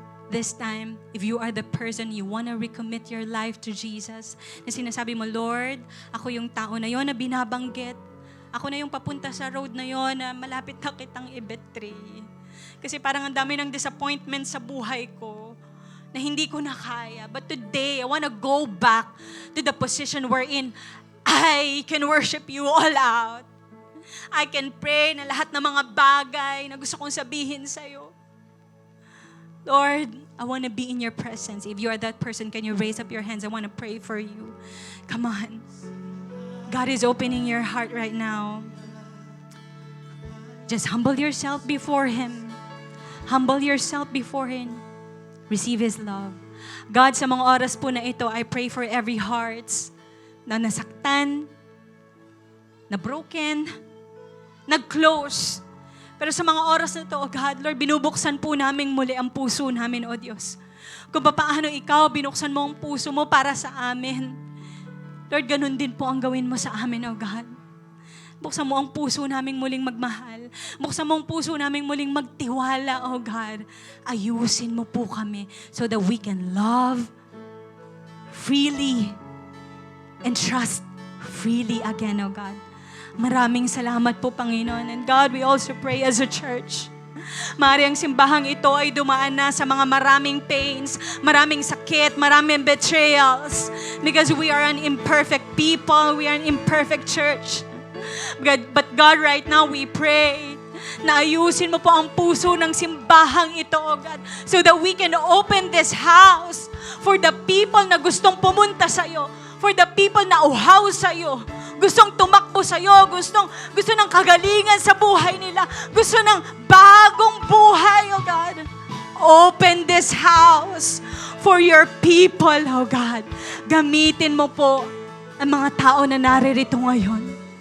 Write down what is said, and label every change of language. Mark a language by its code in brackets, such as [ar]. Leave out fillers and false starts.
[en] This time, if you are the person you want to recommit your life to Jesus, [tl] na sinasabi mo, Lord, ako yung tao na yon na binabanggit. Ako na yung papunta sa road na yon na malapit na kitang i-betray. Kasi parang ang dami ng disappointment sa buhay ko na hindi ko na kaya. [en] But today, I want to go back to the position wherein I can worship you all out. I can pray [tl] na lahat ng mga bagay na gusto kong sabihin sa'yo. Lord, [en] I want to be in your presence. If you are that person, can you raise up your hands? I want to pray for you. Come on. God is opening your heart right now. Just humble yourself before Him. Humble yourself before Him. Receive His love. God, [tl] sa mga oras po na ito, [en] I pray for every heart [tl] na nasaktan, [en] na broken, nag-close. [tl] Pero sa mga oras na ito, oh God, Lord, binubuksan po namin muli ang puso namin, oh Diyos. Kung paano Ikaw, binuksan mo ang puso mo para sa amin. Lord, ganun din po ang gawin mo sa amin, oh God. Buksan mo ang puso naming muling magmahal. Buksan mo ang puso naming muling magtiwala, oh God. Ayusin mo po kami [en] so that we can love freely and trust freely again, [tl] oh God. Maraming salamat po, Panginoon. [en] And God, we also pray as a church. [tl] Maaari ang simbahang ito ay dumaan na sa mga maraming pains, maraming sakit, maraming betrayals. [en] Because we are an imperfect people, we are an imperfect church. But God, right now we pray [tl] na ayusin mo po ang puso ng simbahang ito, oh God, [en] so that we can open this house for the people [tl] na gustong pumunta sa iyo, [en] for the people [tl] na uhaw sa iyo, gustong tumakbo sa iyo, gusto ng kagalingan sa buhay nila, gusto ng bagong buhay, oh God. [en] Open this house for your people, oh God. [tl] Gamitin mo po ang mga tao na naririto ngayon.